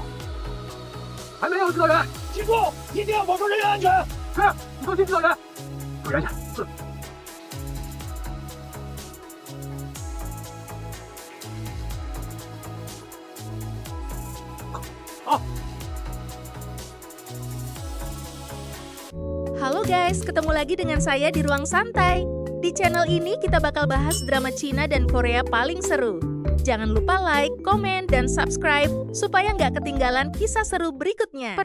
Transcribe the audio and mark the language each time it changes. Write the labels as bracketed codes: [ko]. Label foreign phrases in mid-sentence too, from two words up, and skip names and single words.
[zh] 还没有，指导员。记住，一定要保证人员安全。是，你放心，指导员。注意安全。是。好。 [id] Halo guys, ketemu lagi dengan saya di Ruang Santai. Di channel ini kita bakal bahas drama Cina dan Korea paling seru. Jangan lupa like, komen, dan subscribe supaya nggak ketinggalan kisah seru berikutnya.